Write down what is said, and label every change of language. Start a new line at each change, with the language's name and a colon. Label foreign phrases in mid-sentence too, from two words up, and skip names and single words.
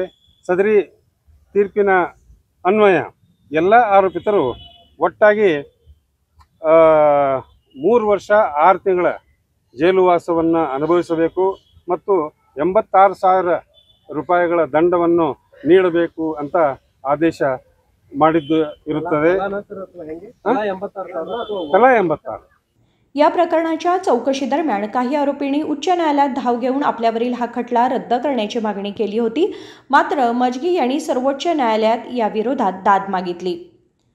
Kannada: ಸದರಿ ತೀರ್ಪಿನ ಅನ್ವಯ ಎಲ್ಲ ಆರೋಪಿತರು ಒಟ್ಟಾಗಿ 3 ವರ್ಷ 6 ತಿಂಗಳ ಜೈಲುವಾಸವನ್ನು ಅನುಭವಿಸಬೇಕು ಮತ್ತು 86,000 ರೂಪಾಯಿಗಳ ದಂಡವನ್ನು ನೀಡಬೇಕು ಅಂತ ಆದೇಶ ಮಾಡಿದ್ದು इरुತ್ತದೆ.
Marathi: कला 86. या प्रकरणाच्या चौकशीदरम्यान काही आरोपींनी उच्च न्यायालयात धाव घेऊन आपल्यावरील हा खटला रद्द करण्याची मागणी केली होती. मात्र मजगी यांनी सर्वोच्च न्यायालयात या विरोधात दाद मागितली.